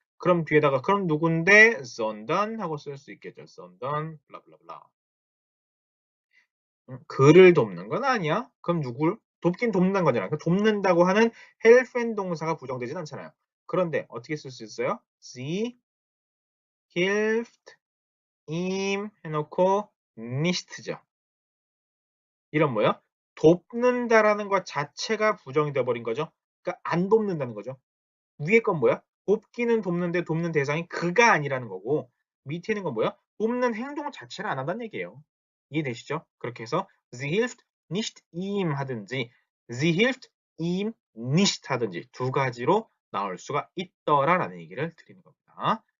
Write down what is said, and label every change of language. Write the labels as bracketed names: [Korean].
[Korean] 그럼 뒤에다가 그럼 누군데? sondern 하고 쓸 수 있겠죠. sondern 블라블라블라. 그를 돕는 건 아니야. 그럼 누굴? 돕긴 돕는다는 거잖아. 그 돕는다고 하는 helfen 동사가 부정되진 않잖아요. 그런데 어떻게 쓸 수 있어요? [German] sie hilft ihm [Korean] 해놓고 [German] nicht죠. [Korean] 이런 뭐야? 돕는다라는 것 자체가 부정이 돼버린 거죠. 그러니까 안 돕는다는 거죠. 위에 건 뭐야? 돕기는 돕는데 돕는 대상이 그가 아니라는 거고 밑에 있는 건 뭐야? 돕는 행동 자체를 안 한다는 얘기예요. 이해되시죠? 그렇게 해서 [German] sie hilft nicht ihm [Korean] 하든지 [German] sie hilft ihm nicht [Korean] 하든지 두 가지로 나올 수가 있더라라는 얘기를 드리는 겁니다.